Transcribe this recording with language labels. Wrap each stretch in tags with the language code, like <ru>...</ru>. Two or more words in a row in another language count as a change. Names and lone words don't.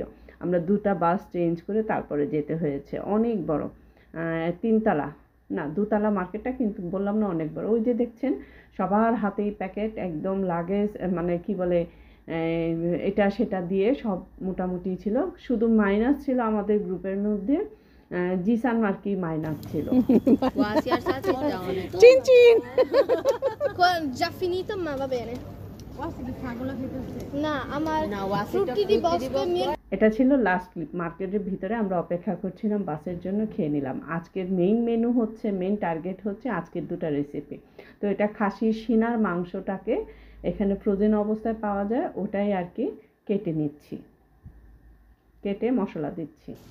<bn>আমরা দুটা বাস চেঞ্জ করে তারপরে যেতে হয়েছে। অনেক বড়, 3 তলা না 2 তলা মার্কেটটা, কিন্তু বললাম না অনেক বড়। ওই যে দেখছেন সবার হাতেই প্যাকেট, একদম লাগেজ, মানে কি বলে এটা সেটা দিয়ে সব মোটামুটি ছিল। শুধু মাইনাস ছিল আমাদের গ্রুপের মধ্যে, জিসান আর কি মাইনাস ছিল।</bn> <it>Cin cin. Già finito, ma va bene.</it> <bn>না, আমার ফ্রুটি দি বক্সে এটা ছিল লাস্ট ক্লিপ। মার্কেটের ভিতরে আমরা অপেক্ষা করছিলাম বাসের জন্য, খেয়ে নিলাম। আজকের মেইন টার্গেট হচ্ছে আজকের দুটো রেসিপি। তো এটা খাসির সিনার মাংসটাকে এখানে ফ্রোজেন অবস্থায় পাওয়া যায়, ওটাই আর কি কেটে নিচ্ছি, কেটে মশলা দিচ্ছি।</bn>